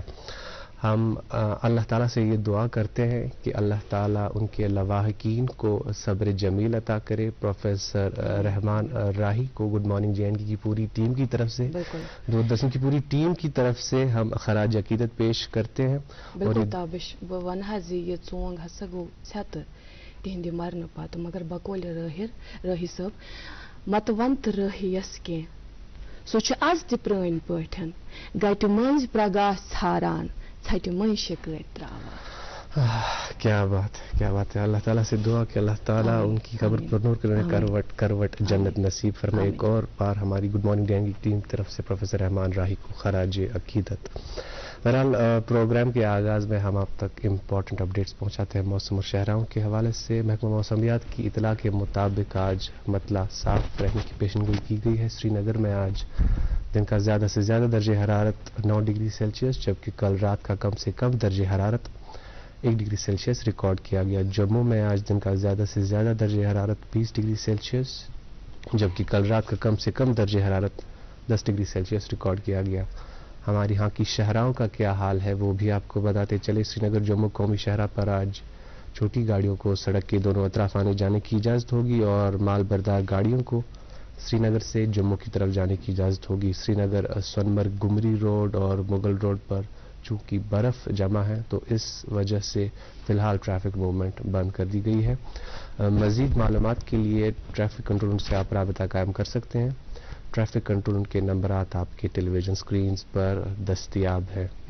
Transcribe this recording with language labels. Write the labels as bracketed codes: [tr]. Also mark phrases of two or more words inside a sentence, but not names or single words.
[ur] ہم اللہ تعالیٰ سے یہ دعا کرتے ہیں کہ اللہ تعالیٰ ان کے لواحقین کو صبر جمیل عطا کرے. پروفیسر رحمان راہی کو گڈ مارننگ جے اینڈ کے کی پوری ٹیم کی طرف سے، دوردرشن کی پوری ٹیم کی طرف سے ہم خراج عقیدت پیش کرتے ہیں. [ks] بالکل تابش بہٕ وَنہٕ حظ یہِ ژونٛگ ہسا گوٚو ژھٮ۪تہٕ تِہنٛدِ مرنہٕ پتہٕ، مگر بقولہِ رٲہی صٲب متہٕ وَن تہٕ رٲہی یس کینٛہہ سۄ چھِ آز تہِ پرٛٲنۍ پٲٹھۍ گٹہِ مٔنٛزۍ پرگاہ ژھاران ژھٹہِ مٔنٛزۍ شِکٲرۍ تراوان. [ur] کیا بات ہے. اللہ تعالیٰ سے دعا کہ اللہ تعالیٰ ان کی قبر پر نور کرنے، کروٹ جنت نصیب فرمائے. ایک اور بار ہماری گڈ مارننگ ڈے کی ٹیم کی طرف سے پروفیسر رحمان راہی کو خراج عقیدت. بہرحال پروگرام کے آغاز میں ہم آپ تک [en] important updates [ur] پہنچاتے ہیں موسم اور شہراؤں کے حوالے سے. محکمہ موسمیات کی اطلاع کے مطابق آج مطلع صاف رہنے کی پیشن گوئی کی گئی ہے. سری نگر میں آج دن کا زیادہ سے زیادہ درجہ حرارت 9 ڈگری سیلسیس، جبکہ کل رات کا کم سے کم درجہ حرارت 1 ڈگری سیلسیس ریکارڈ کیا گیا. جموں میں آج دن کا زیادہ سے زیادہ درجہ حرارت 20 ڈگری سیلسیس، جبکہ کل رات کا کم سے کم درجہ حرارت 10 ڈگری سیلسیس ریکارڈ کیا گیا. ہماری ہاں کی شہراؤں کا کیا حال ہے وہ بھی آپ کو بتاتے چلے. سری نگر جموں قومی شاہراہ پر آج چھوٹی گاڑیوں کو سڑک کے دونوں اطراف آنے جانے کی اجازت ہوگی، اور مال بردار گاڑیوں کو سری نگر سے جموں کی طرف جانے کی اجازت ہوگی. سری نگر سونمرگ گمری روڈ اور مغل روڈ پر چونکہ برف جمع ہے تو اس وجہ سے فی الحال [en] traffic movement [ur] بند کر دی گئی ہے. مزید معلومات کے لیے [en] traffic control [ur] سے آپ رابطہ قائم کر سکتے ہیں. [en] traffic control [ur] کے نمبرات آپ کے [en] television screens [ur] پر دستیاب ہیں.